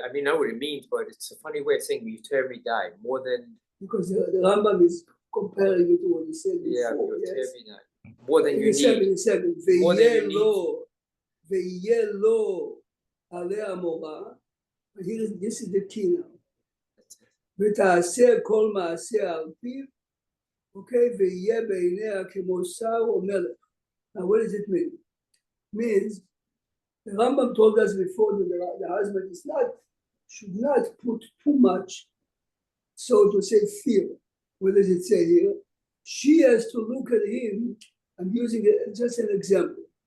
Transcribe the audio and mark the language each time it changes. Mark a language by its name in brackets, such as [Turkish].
[English] I mean, I know what it means, but it's a funny way of saying muter midai, more than. Because the Rambam is comparing it to what he said before. Yeah, Yes? more than you need. More than you need. [Hebrew] ויהיה לו עליה מורה, [English] this is the key now, [Hebrew] ותעשה כל מעשה על פיו, okay, ויהיה בעיניה כמו שר או מלך. [English] Now what does it mean? It means, the Rambam told us before that the husband is should not put too much, so to say, fear. What does it say here? She has to look at him. I'm using it just an example.